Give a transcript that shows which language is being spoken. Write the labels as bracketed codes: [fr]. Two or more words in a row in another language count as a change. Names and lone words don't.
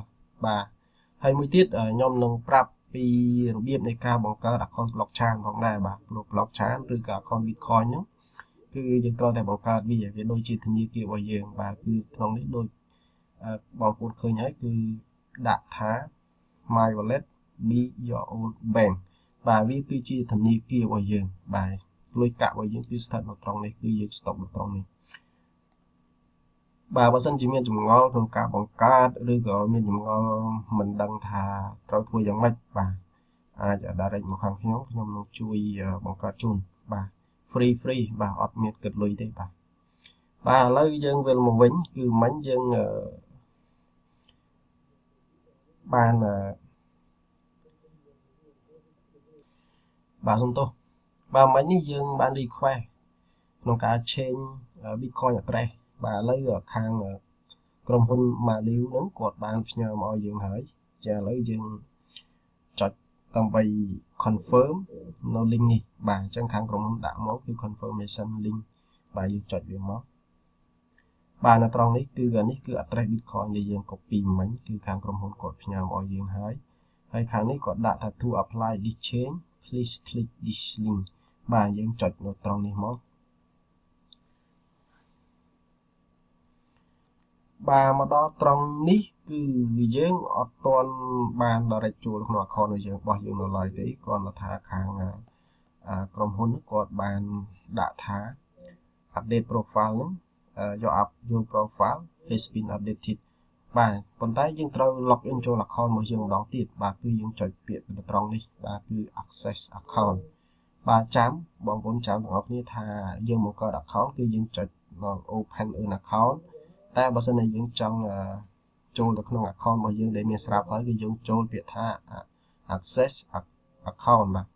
[km] បាទហើយមួយទៀតខ្ញុំនឹងប្រាប់ពីរបៀបនៃការបង្កើត [en] account blockchain [km] ផងដែរបាទព្រោះ blockchain ឬក៏ [en] account bitcoin [km] ហ្នឹងគឺយើងត្រូវតែបង្កើតវាដូចជាធនាគាររបស់យើងបាទគឺក្នុងនេះដូចបងប្អូនឃើញហើយគឺដាក់ថា [en] my wallet be your own bank [km] បាទវាគឺជាធនាគាររបស់យើងបាទលុយកាក់របស់យើងគឺស្ថិតនៅត្រង់នេះគឺយើង stop នៅត្រង់នេះ បាទបើសិនជាមានចម្ងល់ក្នុងការបង្កើតឬក៏មានចម្ងល់មិនដឹងថាត្រូវធ្វើយ៉ាងម៉េចបាទអាច direct មកខាងខ្ញុំនឹងជួយបង្កើតជូនបាទ free បាទអត់មានគិតលុយទេបាទឥឡូវយើងវិលមកវិញគឺមិញយើង បានបាទសុំទោសបាទមិញនេះយើងបាន request ក្នុងការ [en] change bitcoin address [vi] bà lấy ở khang [km] ក្រុមហ៊ុន Maliu ហ្នឹងគាត់បានផ្ញើមកឲ្យយើង ហើយចាឥឡូវយើងចុចដើម្បី confirm នៅ link នេះបាទអញ្ចឹងខាងក្រុមហ៊ុនដាក់មកគឺ [en] confirmation link [km] បាទយើងចុចវាមកបាទនៅត្រង់នេះគឺនេះគឺ [en] address Bitcoin [km] ដែលយើង copy មិញគឺខាងក្រុមហ៊ុនគាត់ផ្ញើមកឲ្យយើងហើយខាងនេះគាត់ដាក់ថា [en] to apply this change please click this link [km] បាទយើងចុចនៅត្រង់នេះមក បាទមកដល់ត្រង់នេះគឺយើងអត់ទាន់បាន direct ចូលក្នុង account របស់យើងនៅឡើយទេគ្រាន់តែថាខាង ក្រុមហ៊ុនគាត់បានដាក់ថា [en] update profile [km] ហ្នឹង [en] your profile has been updated [km] បាទប៉ុន្តែយើងត្រូវ [en] log in [km] ចូល account របស់យើងម្ដងទៀតបាទគឺយើងចុចពាក្យនៅត្រង់នេះបាទគឺ [en] access account [km] បាទចាំបងប្អូនចាំទាំងអស់គ្នាថាយើងមកកើត account គឺយើងចុច [en] open an account [km] តែបើសិនជាយើងចង់ចូលទៅក្នុង account របស់យើងដែលមានស្រាប់ហើយគឺយើងចូលពាក្យថា [en] access account